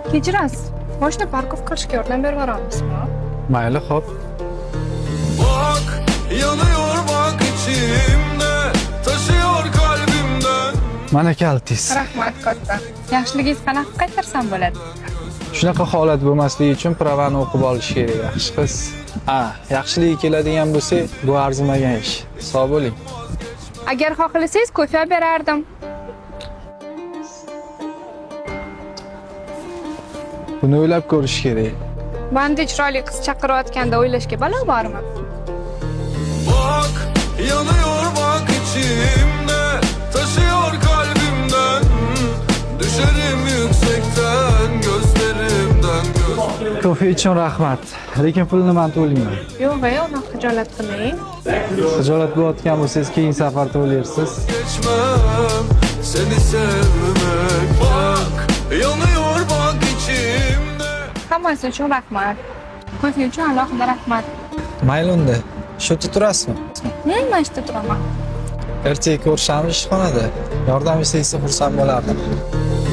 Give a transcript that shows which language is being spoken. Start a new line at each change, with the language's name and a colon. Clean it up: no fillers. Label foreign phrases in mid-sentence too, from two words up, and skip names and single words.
Uzbek: Kechirasiz. Mashina parkovka qilishga yordam berib yuboramizmi? Mayli, xo'p.
Turkish: Bak yanıyor bak içimde taşıyor kalbimden.
Uzbek: Mana kaltingiz. Rahmat katta. Yaxshiligingiz qanaqa qaytarsam bo'ladi? Shunaqa holat bo'lmasligi uchun pravani o'qib olish kerak, yaxshi qiz. Yaxshiligi keladigan bo'lsa, bu arzimagan ish. Sog' bo'ling. Agar xohlasangiz ko'cha berardim. Buni o'ylab ko'rish kerak. Bunday chiroyli qiz chaqirayotganda o'ylashga balo bormi?
Turkish: Bak yanıyor bak içimde taşıyor kalbimden. Düşerim yüksekten gözlerimden göz.
Uzbek: Kofe uchun rahmat. Lekin pulni men to'layman. Yo'q, uni xijolat qilmang. Xijolat bo'layotgan bo'lsangiz, keyin safar to'laysiz.
Turkish: Geçmem seni sevmek. Bak yanıyor bak içimde.
Uzbek: Hammasi uchun rahmat. Ko'cha uchun alohida rahmat. Mayli unda. Shu yerda turasizmi? Men mana shu yerda turaman. Ertaga ko'rishamiz ishxonada. Yordam bersangiz xursand bo'lardim.